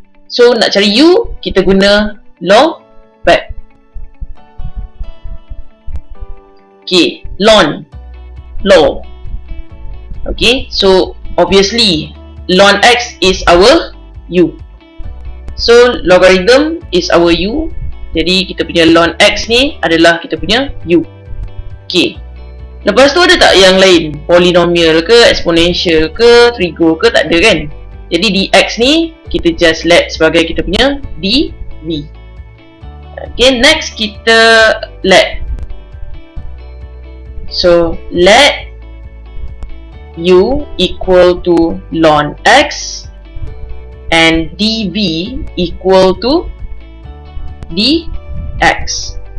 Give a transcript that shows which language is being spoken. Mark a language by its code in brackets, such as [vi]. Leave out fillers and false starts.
[ms] So nak cari u kita guna [en] log part. Okay, ln log. Okay, so obviously ln x is our u. So logarithm is our u. [ms] Jadi kita punya ln x ni adalah kita punya u. Okay. Lepas tu ada tak yang lain? Polinomial ke, exponential ke, trigo ke? Tak ada kan? Jadi dx ni kita [en] just let [ms] sebagai kita punya dv. [en] Okay, next [ms] kita [en] let. So let u equal to ln x and dv equal to dx.